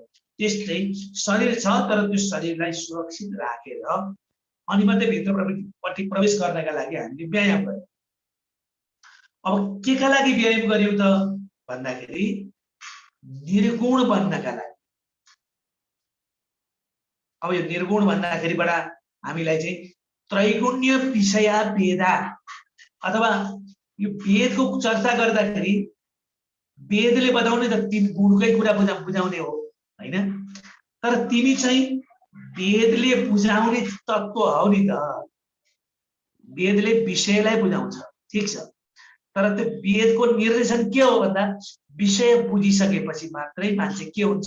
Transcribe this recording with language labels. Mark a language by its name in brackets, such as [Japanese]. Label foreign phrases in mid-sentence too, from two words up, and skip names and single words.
[Nepali] त्यस्तै शरीर छ तर त्यो शरीरलाई सुरक्षित राखेर अनि मात्रै भित्रपट्टि प्रवेश गर्नका लागि हामीले व्यायाम गर्यौं। अब केका लागि व्यायाम गर्यौं त भन्दाखेरि निर्गुण बन्नका लागि। अब यो निर्गुण भन्दाखेरिबाट हामीलाई चाहिँ [Sanskrit] त्रैगुण्य विषया वेदा [Nepali] अथवा यो वेदको चर्चा गर्दाखेरि वेदले बताउने त तीन गुणकै कुरा बुझाउने हो हैन? तर तिमी चाहिँ वेदले बुझाउने तत्त्व हौ नि त। वेदले विषयलाई बुझाउँछ, ठीक छ, तर त्यो वेदको निर्देशन के हो भन्दा विषय बुझिसकेपछि मात्रै मान्छे के हुन्छ?